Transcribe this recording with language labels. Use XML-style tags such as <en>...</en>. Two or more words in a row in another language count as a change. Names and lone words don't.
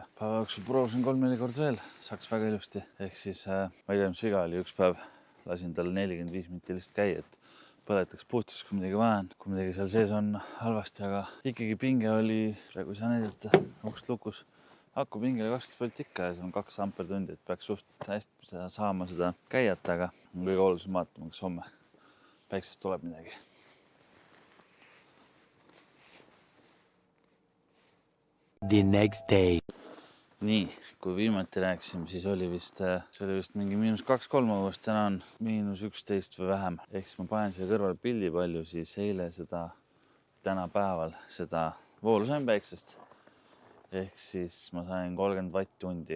<et>Päeva jooksul proovisin 3-4 korda veel, saaks väga ilusti. Ehk siis ma ei tea, mis viga oli, üks päev lasin tal 45 minutit lihtsalt käia, et põletaks puhtaks, kui midagi vaja on, kui midagi seal sees on halvasti, aga ikkagi pinge oli, praegu ei saa näidata, ukst lukus. Aku pingele 12 volt ikka ja see on 2 ampertundi, et peaks suht hästi saama seda käiat, aga kõige olulisem vaatama, kas homme päiksest tuleb midagi.</et> <en>The next day.</en> <et>Nii, kui viimati rääkisime, siis oli vist mingi -2-3 õuest, täna on -11 või vähem. Ehk siis ma panen siia kõrvale pildi palju, siis eile tänapäeval seda voolu sain päiksest. Ehk siis ma sain 30 vatt-tundi.</et>